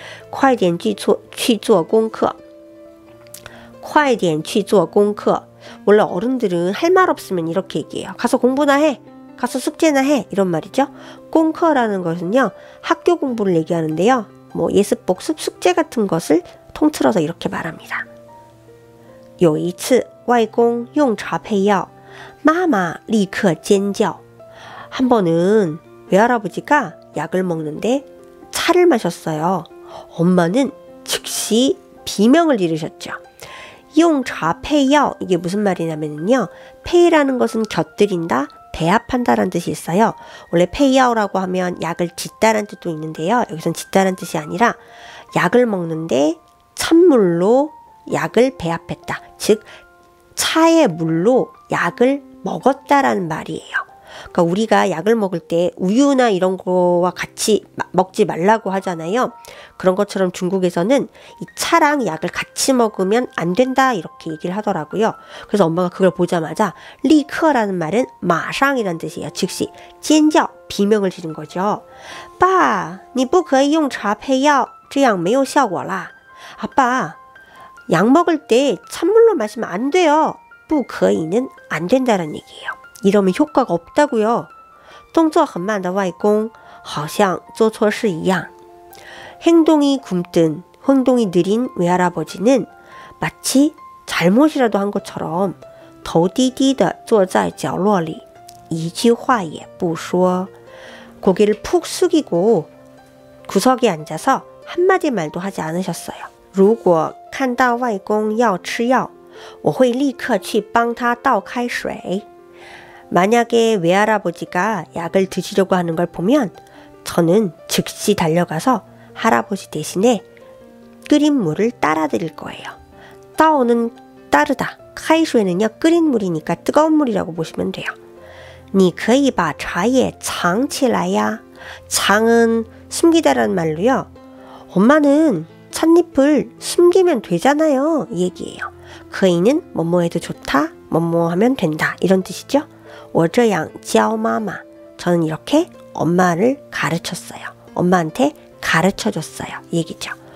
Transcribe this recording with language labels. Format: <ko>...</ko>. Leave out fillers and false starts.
<zh>快点去做功课快点去做功课</zh> <ko>원래 어른들은 할 말 없으면 이렇게 얘기해요. 가서 공부나 해. 가서 숙제나 해. 이런 말이죠. 공커라는 것은요. 학교 공부를 얘기하는데요. 뭐 예습, 복습, 숙제 같은 것을 통틀어서 이렇게 말합니다.</ko> <zh>有一次外公用茶配药妈妈立刻尖叫.</zh> <ko>한 번은 외할아버지가 약을 먹는데 차를 마셨어요. 엄마는 즉시 비명을 지르셨죠.</ko> <zh>用茶配药</zh> <ko>이게 무슨 말이냐면요. 페이라는 것은 곁들인다, 배합한다라는 뜻이 있어요. 원래 페이야오라고 하면 약을 짓다라는 뜻도 있는데요. 여기선 짓다라는 뜻이 아니라 약을 먹는데 찬물로 약을 배합했다. 즉 차의 물로 약을 먹었다라는 말이에요. 그러니까 우리가 약을 먹을 때 우유나 이런 거와 같이 먹지 말라고 하잖아요. 그런 것처럼 중국에서는 이 차랑 약을 같이 먹으면 안 된다 이렇게 얘기를 하더라고요. 그래서 엄마가 그걸 보자마자 리커라는 말은 마상이라는 뜻이에요. 즉시 尖叫 비명을 지른 거죠.</ko> <zh>爸,你不可以用茶配药,这样没有效果啦.</zh> <ko>아빠, 약 먹을 때 찬물로 마시면 안 돼요. 不可以는 안 된다는 얘기예요. 이러면 효과가 없다고요.</ko> <zh>动作很慢的外公好像做错事一样.</zh> <ko>행동이 굼뜬, 행동이 느린 외할아버지는 마치 잘못이라도 한 것처럼</ko> <zh>头低低地坐在角落里一句话也不说.</zh> <ko>고개를 푹 숙이고 구석에 앉아서 한마디 말도 하지 않으셨어요.</ko> <zh>如果看到外公要吃药我会立刻去帮他倒开水.</zh> <ko>만약에 외할아버지가 약을 드시려고 하는 걸 보면 저는 즉시 달려가서 할아버지 대신에 끓인 물을 따라 드릴 거예요. 따오는 따르다, 카이슈에는요 끓인 물이니까 뜨거운 물이라고 보시면 돼요.</ko> <zh>你可以把茶叶藏起来呀.</zh> <ko>장은 숨기다라는 말로요. 엄마는 찻잎을 숨기면 되잖아요. 이 얘기예요. 그이는 뭐뭐 해도 좋다, 뭐뭐 하면 된다 이런 뜻이죠.</ko> <zh>我这样教妈妈.</zh> <ko>저는 이렇게 엄마를 가르쳤어요. 엄마한테 가르쳐줬어요. 이 얘기죠.</ko>